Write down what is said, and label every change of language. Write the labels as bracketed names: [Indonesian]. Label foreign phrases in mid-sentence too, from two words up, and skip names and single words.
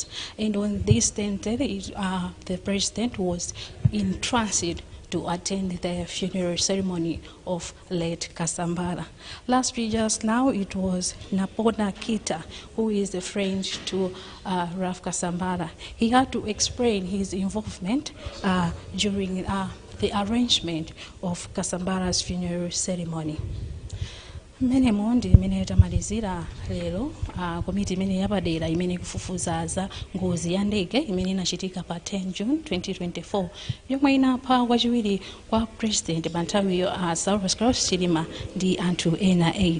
[English] And on this 10th day, the President was in transit to attend the funeral ceremony of late Kasambara. Last week, just now, it was Napona Kita, who is a friend to Ralph Kasambara. He had to explain his involvement during the arrangement of Kasambara's funeral ceremony. [Nyanja] Mene mondi mene tamalizira lero komiti mene yapadera imene kufufuzaza ngozi ya ndege imene inachitika pa 10 June 2024 yomwe inapha wachiwiri kwa president pa nthawiyo South Cross Chilima ndi anthu ena 8.